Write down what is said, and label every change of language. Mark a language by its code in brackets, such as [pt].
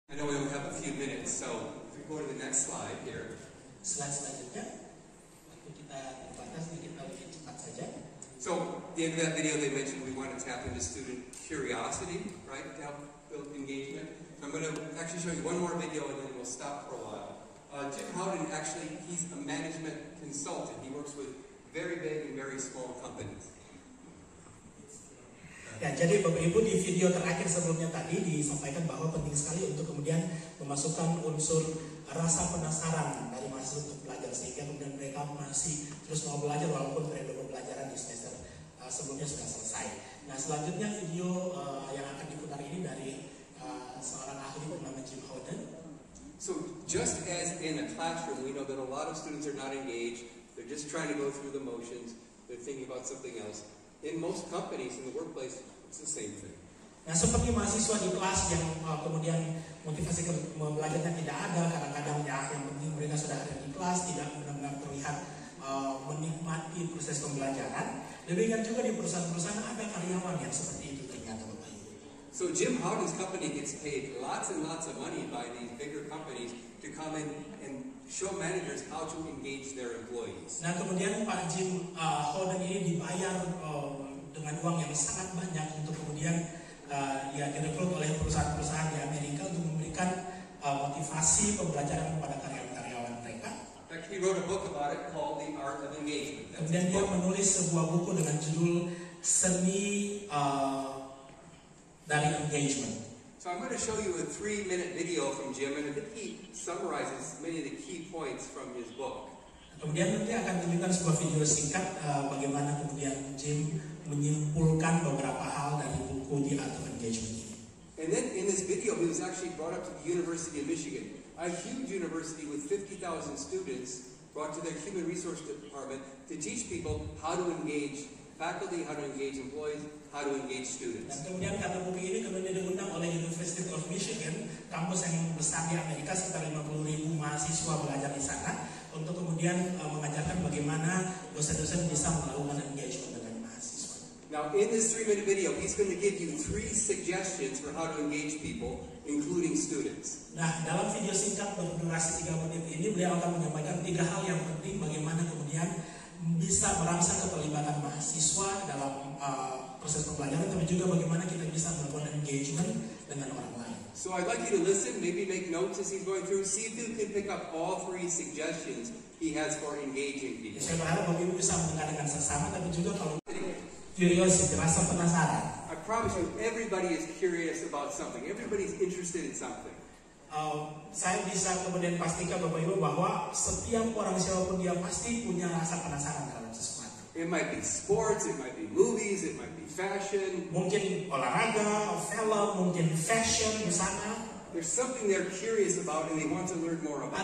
[en] I know we only have a few minutes, so if we go to the next slide here. [id] Slide selanjutnya, waktu kita terbatas, kita lebih cepat saja. [en] So, at the end of that video, they mentioned we want to tap into student curiosity, right, to help build engagement. So I'm going to actually show you one more video, and then we'll stop for a while. Jim Howden, actually, he's a management consultant. He works with very big and very small companies. [id] Ya, jadi Bapak Ibu di video terakhir sebelumnya tadi disampaikan bahwa penting sekali untuk kemudian memasukkan unsur rasa penasaran dari mahasiswa untuk belajar sehingga kemudian mereka masih terus mau belajar walaupun periode pembelajaran di semester sebelumnya sudah selesai. Nah, selanjutnya video yang akan diputar ini dari seorang ahli bernama Jim Howden. [en] So just as in a classroom, we know that a lot of students are not engaged. They're just trying to go through the motions. They're thinking about something else. In most companies, in the workplace, it's the same thing. [id] Nah, seperti mahasiswa di kelas yang kemudian motivasi belajarnya tidak ada, kadang-kadang yang penting mereka sudah ada di kelas, tidak benar-benar terlihat menikmati proses pembelajaran. Demikian juga di perusahaan-perusahaan ada karyawan yang seperti itu ternyata Bapak Ibu. [en] So Jim Howden's company gets paid lots and lots of money by these bigger companies to come in and show managers how to engage their employees. [id] Nah, kemudian Pak Jim Howden ini dibayar dengan uang yang sangat banyak untuk kemudian direkrut oleh perusahaan-perusahaan di Amerika untuk memberikan motivasi pembelajaran kepada karyawan-karyawan mereka. [en] In fact, he wrote a book about it called The Art of Engagement. [id] Kemudian dia menulis sebuah buku dengan judul Seni dari Engagement. [en] So I'm going to show you a 3-minute video from Jim, and I think he summarizes many of the key points from his book. [id] Kemudian nanti akan tunjukkan sebuah video singkat bagaimana kemudian Jim menyimpulkan beberapa hal dari buku The Art of Engagement ini. [en] And then in this video, he was actually brought up to the University of Michigan, a huge university with 50,000 students, brought to their human resource department to teach people how to engage faculty, how to engage employees, how to engage students. [id] Dan kemudian karena buku ini kemudian diundang oleh University of Michigan, kampus yang besar di Amerika, sekitar 50.000 mahasiswa belajar di sana, untuk kemudian mengajarkan bagaimana dosen-dosen bisa melakukan engagement dengan mahasiswa. [en] Now, in this 3-minute video, he's going to give you 3 suggestions for how to engage people, including students. [id] Nah, dalam video singkat berdurasi 3 menit ini, beliau akan menyampaikan 3 hal yang penting bagaimana kemudian bisa merangsang keterlibatan mahasiswa dalam proses pembelajaran, tapi juga bagaimana kita bisa melakukan engagement dengan orang lain. [en] So I'd like you to listen, maybe make notes as he's going through, see if you can pick up all 3 suggestions he has for engaging people. [id] Saya berharap Bapak Ibu bisa mendengarkan seksama, tapi juga kalau curiosity, rasa penasaran. [en] I promise you, everybody is curious about something. Everybody's interested in something. [id] Saya bisa kemudian pastikan Bapak Ibu bahwa setiap orang siapapun dia pasti punya rasa penasaran terhadap sesuatu. [en] It might be sports, it might be movies, it might be fashion. [id] Mungkin olahraga, film, mungkin fashion di sana. [en] There's something they're curious about and they want to learn more about.